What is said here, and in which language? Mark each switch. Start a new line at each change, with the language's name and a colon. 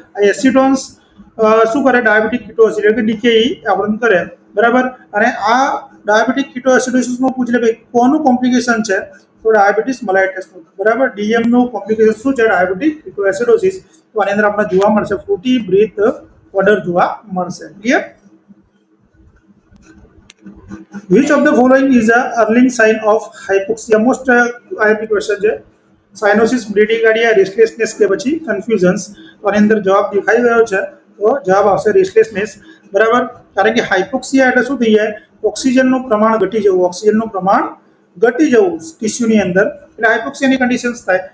Gujarati: આ એસિટોન્સ શું કરે? ડાયાબિટીક કીટોએસિડ એટલે ડીકેઈ આવરણ કરે, બરાબર। અને આ ડાયાબિટીક કીટોએસિડોસિસમાં પૂછ લે ભાઈ કોનું કોમ્પ્લિકેશન છે? તો ડાયાબિટીસ મલાઇટસનું, બરાબર। ડીએમ નું કોમ્પ્લિકેશન શું છે? ડાયાબિટીક કીટોએસિડોસિસ। તો આની અંદર આપણે જોવા મળશે ફ્રૂટી બ્રેથ ઓર્ડર જોવા મળશે। Clear?
English: Which of the following is a early sign of hypoxia? Most IIT question
Gujarati: છે। સાયનોસિસ, બ્રેડિકાર્ડિયા, રેસ્ટલેસનેસ કે પછી કન્ફ્યુઝન્સ? તો આની અંદર જવાબ દેખાઈ ગયો છે, તો જવાબ આવશે રેસ્ટલેસનેસ, બરાબર। કારણ કે હાઇપોક્સિયા એટલે શું થઈ જાય? ઓક્સિજનનું પ્રમાણ ઘટી જવું, ઓક્સિજનનું પ્રમાણ ઘટી જવું ટિશ્યુની અંદર, એટલે હાઇપોક્સિયાની કન્ડિશન્સ થાય।